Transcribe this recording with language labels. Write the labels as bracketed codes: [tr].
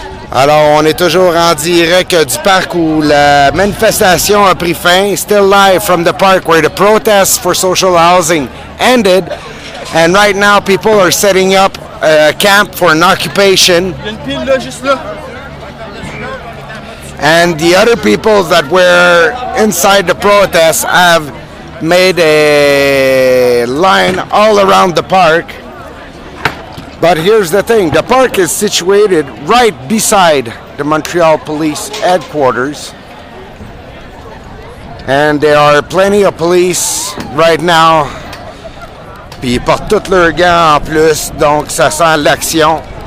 [fr] Alors, on est toujours en direct du parc où la manifestation a pris fin. [en] Still live from the park where the protests for social housing ended. And right now, people are setting up a camp for an occupation. [fr] Il y a une pile là, juste là. [en] And the other people that were inside the protest have made a line all around the park. But here's the thing, the park is situated right beside the Montreal Police headquarters. And there are plenty of police right now. [fr] Puis ils portent tous leurs gants en plus, donc ça sent l'action.